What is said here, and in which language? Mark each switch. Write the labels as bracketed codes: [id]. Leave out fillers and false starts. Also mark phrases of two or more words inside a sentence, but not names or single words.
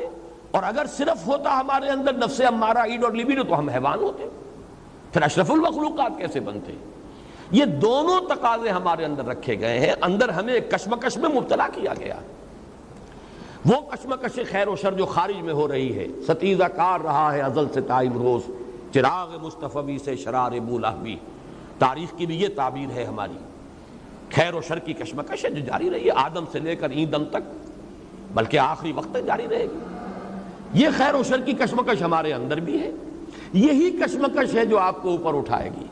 [ur] اور اگر صرف ہوتا ہمارے اندر نفس امارہ ایڈ اور لیبیڈو تو ہم حیوان ہوتے، پھر اشرف المخلوقات کیسے بنتے؟ یہ دونوں تقاضے ہمارے اندر رکھے گئے ہیں، اندر ہمیں ایک کشمکش میں مبتلا کیا گیا۔ وہ کشمکش خیر و شر جو خارج میں ہو رہی ہے، ستیزہ کار رہا ہے ازل سے تا امروز، چراغ مصطفی سے شرار بولہبی، تاریخ کی بھی یہ تعبیر ہے ہماری۔ خیر و شر کی کشمکش ہے جو جاری رہی ہے آدم سے لے کر [fa] این دم [ur] تک، بلکہ آخری وقت تک جاری رہے گی۔ یہ خیر و شر کی کشمکش ہمارے اندر بھی ہے، یہی کشمکش ہے جو آپ کو اوپر اٹھائے گی۔